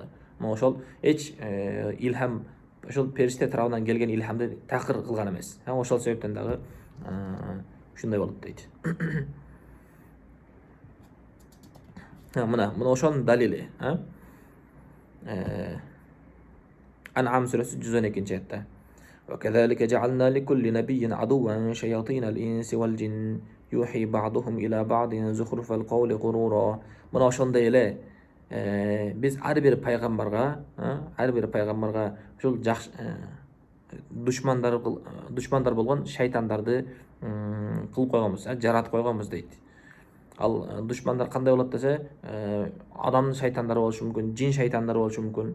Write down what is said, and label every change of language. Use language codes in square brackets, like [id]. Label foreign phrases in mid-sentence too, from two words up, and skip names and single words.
[ky] Мына ошол эч илхам, ошол периште тарабынан келген илхамды такыр кылган эмес. Ошол себептен дагы ушундай болот дейт. Мына ошонун далили. Ан'ам сүрөсү 112-аятта. [ar] وكذلك جعلنا لكل نبي عدوا شياطين الإنس والجن يوحي بعضهم إلى بعض زخرف القول غرورا. [ky] Мына ошондой эле биз ар бир пайгамбарга ушул жакшы душмандар болгон шайтандарды кылып койгонбуз, жаратып койгонбуз дейт. Ал душмандар кандай болот десе, адамдын шайтандары болушу мүмкүн, жин шайтандары болушу мүмкүн.